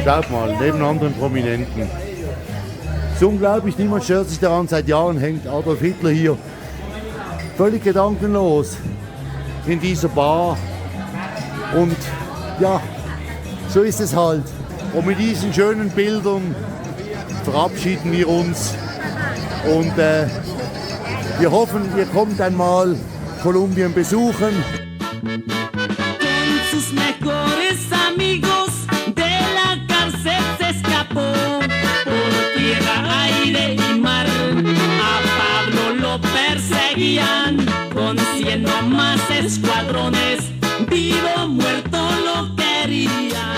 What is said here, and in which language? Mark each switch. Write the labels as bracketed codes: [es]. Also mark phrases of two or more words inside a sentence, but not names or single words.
[de] Schaut mal, neben anderen Prominenten. Es ist unglaublich, niemand stört sich daran, seit Jahren hängt Adolf Hitler hier völlig gedankenlos in dieser Bar. Und ja, so ist es halt. Und mit diesen schönen Bildern verabschieden wir uns und Wir hoffen, ihr kommt einmal Kolumbien besuchen. [es] Con sus mejores amigos de la cárcel se escapó. Por tierra, aire y mar a Pablo lo perseguían. Con 100 o más escuadrones, vivo o muerto lo querían.